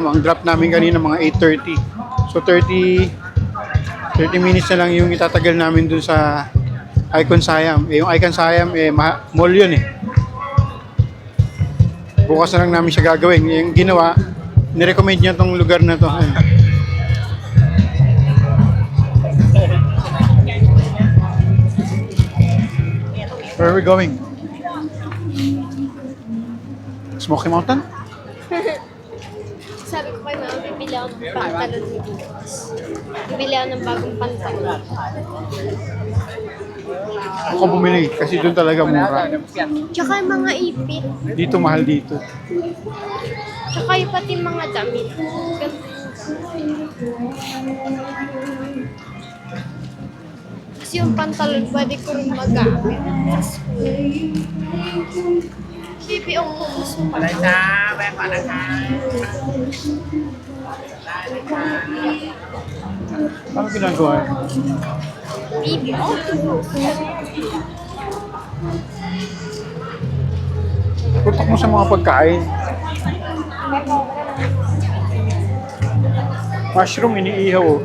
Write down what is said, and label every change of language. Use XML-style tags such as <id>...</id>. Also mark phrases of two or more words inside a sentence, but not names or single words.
<tl>Ang drop namin kanina mga 8:30. So 30 minutes na lang yung itatagal namin dun sa Icon Siam. Eh, yung Icon Siam, mall yun eh. Bukas na lang namin siya gagawin. Yung ginawa, nirecommend niya tong lugar na to. Ayun.</tl> <en>Where are we going? Smoky Mountain?</en> <tl>Sabi ko kay mama, bibili ako ng pantalon ni bukas. Bibili ako ng bagong pantalon. Ako bumili kasi doon talaga mura. Tsaka yung mga ipit. Dito mahal dito. Tsaka yung pati mga damit. Kasi yung pantalon, pwede ko rin magamit. Bibi, ang kumus mo.</tl> <th>อะไรจ้าแวะก่อนนะคะ</th> <tl>Ano ginagawa? Bibi, ang kumus. Tutok mo sa mga pagkain. Mushroom, iniihaw. Oh.</tl>